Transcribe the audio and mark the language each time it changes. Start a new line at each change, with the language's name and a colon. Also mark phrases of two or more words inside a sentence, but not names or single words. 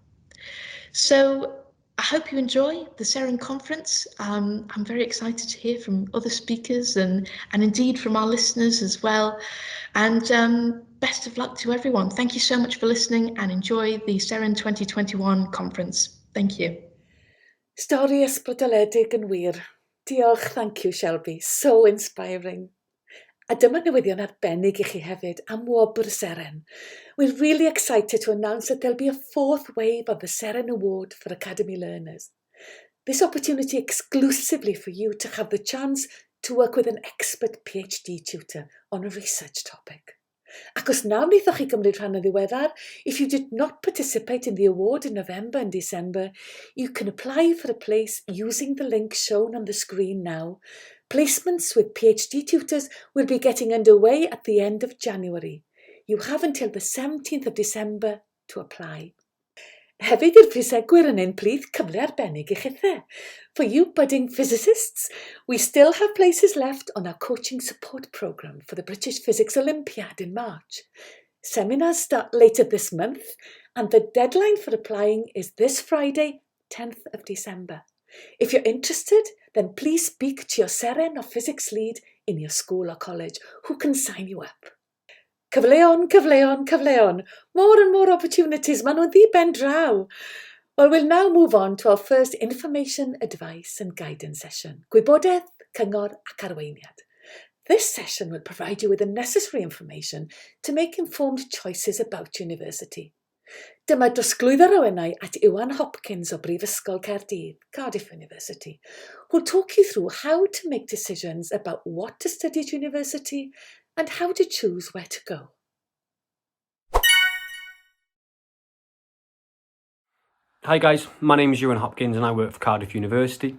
English: So I hope you enjoy the Seren conference. I'm very excited to hear from other speakers and indeed from our listeners as well. And best of luck to everyone. Thank you so much for listening and enjoy the Seren 2021 conference. Thank you.
Welsh: Stori ysbrydoledig yn wir. Diolch,
English: thank you Shelby, so inspiring.
Welsh: A dyma newyddion arbennig i chi hefyd am wobr Seren.
English: We're really excited to announce that there'll be a fourth wave of the Seren Award for Academy Learners. This opportunity exclusively for you to have the chance to work with an expert PhD tutor on a research topic.
Welsh: Ac os nawr wnaethoch chi gymryd rhan yn ddiweddar,
English: if you did not participate in the award in November and December, you can apply for a place using the link shown on the screen now. Placements with PhD tutors will be getting underway at the end of January. You have until the 17th of December to apply.
Welsh: Hefyd i'r physegwyr yn ein plith cyfle arbennig i chithe.
English: For you budding physicists, we still have places left on our coaching support program for the British Physics Olympiad in March. Seminars start later this month, and the deadline for applying is this Friday, 10th of December. If you're interested, then please speak to your Seren or physics lead in your school or college, who can sign you up.
Welsh: Cyfleon, cyfleon, cyfleon.
English: More and more opportunities,
Welsh: maen nhw'n ddi-ben draw.
English: Well, we'll now move on to our first information, advice and guidance session.
Welsh: Gwybodaeth, cyngor ac arweiniad.
English: This session will provide you with the necessary information to make informed choices about university.
Welsh: Dyma dosglwyddo rowennau at Iwan Hopkins o Brifysgol Caerdydd,
English: Cardiff University, who'll talk you through how to make decisions about what to study at university and how to choose where to go. Hi guys, my name is Ewan Hopkins and I work for Cardiff University.